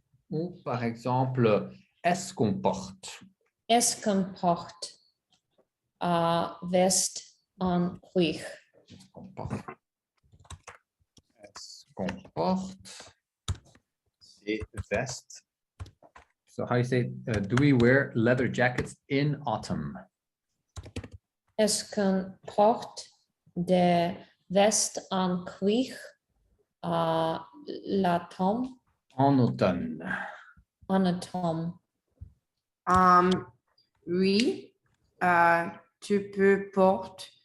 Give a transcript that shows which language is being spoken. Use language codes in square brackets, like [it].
[fr] Ou par exemple, est-ce qu'on porte? Est-ce qu'on porte veste en cuir? Est-ce qu'on porte? Est-ce qu'on porte des vestes? [en] So how you say, do we wear leather jackets in autumn? [fr] Est-ce qu'on porte des vestes en cuir l'automne? En automne. En automne. Oui, tu peux porter.